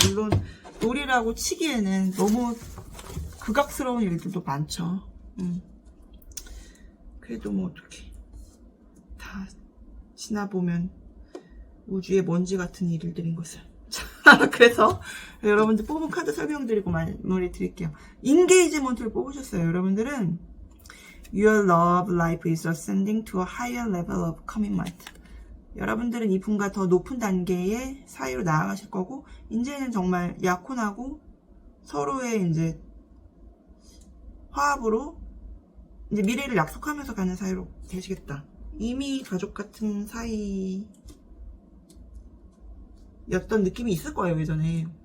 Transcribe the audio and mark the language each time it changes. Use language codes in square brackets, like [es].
[ko] 물론 놀이라고 치기에는 너무 극악스러운 일들도 많죠. 그래도 뭐 어떡해. 다 지나보면 우주의 먼지 같은 일들인 것을. 그래서 여러분들 뽑은 카드 설명드리고 마무리 드릴게요. 인게이지먼트를 뽑으셨어요. 여러분들은 [en] Your love life is ascending to a higher level of commitment. [ko] 여러분들은 이분과 더 높은 단계의 사이로 나아가실 거고, 이제는 정말 약혼하고 서로의 이제 화합으로 이제 미래를 약속하면서 가는 사이로 되시겠다. 이미 가족 같은 사이였던 느낌이 있을 거예요, 예전에.